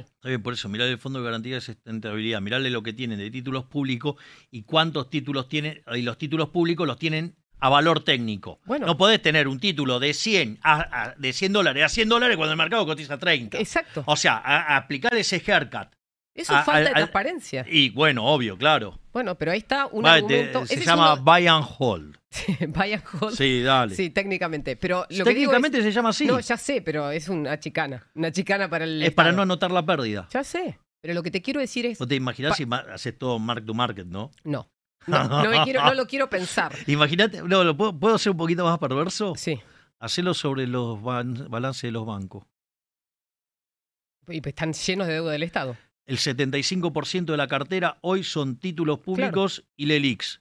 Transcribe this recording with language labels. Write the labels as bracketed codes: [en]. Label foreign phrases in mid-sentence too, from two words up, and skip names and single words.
[es] Está bien, por eso, mirá el Fondo de Garantía de Sustentabilidad, mirale lo que tienen de títulos públicos y cuántos títulos tienen, y los títulos públicos los tienen a valor técnico. Bueno. No podés tener un título de 100 de $100 a $100 cuando el mercado cotiza 30. Exacto. O sea, aplicar ese haircut. Eso es falta de transparencia. Y bueno, obvio, claro. Bueno, pero ahí está un argumento. Se llama [en] buy and hold. Buy and hold. [es] Sí, dale. Sí, técnicamente. Pero lo técnicamente que digo se llama así. No, ya sé, pero es una chicana. Una chicana para el Es Estado. para no anotar la pérdida. Ya sé. Pero lo que te quiero decir es... ¿Vos te imaginás si haces todo [en] mark to market, [es] no? No. No lo quiero pensar. Imagínate, no, ¿puedo hacer un poquito más perverso? Sí. Hacelo sobre los balances de los bancos. Y pues están llenos de deuda del Estado. El 75% de la cartera hoy son títulos públicos y LELIQs.